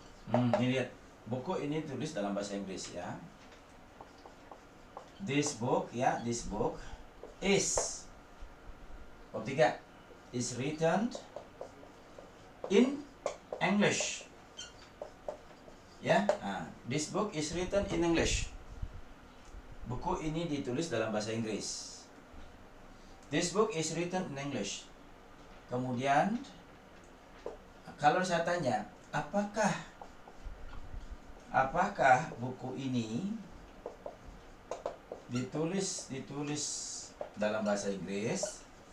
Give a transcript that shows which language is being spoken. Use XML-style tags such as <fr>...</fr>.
<id>Ini lihat, buku ini tulis dalam bahasa Inggris, ya.</id> <en>This book, ya, this book is,</en> <id>bab 3,</id> <en>is written in English. Ya, this book is written in English.</en> <id>Buku ini ditulis dalam bahasa Inggris.</id> <en>This book is written in English.</en> <id>Kemudian, kalau saya tanya, apakah buku ini ditulis dalam bahasa Inggris?</id>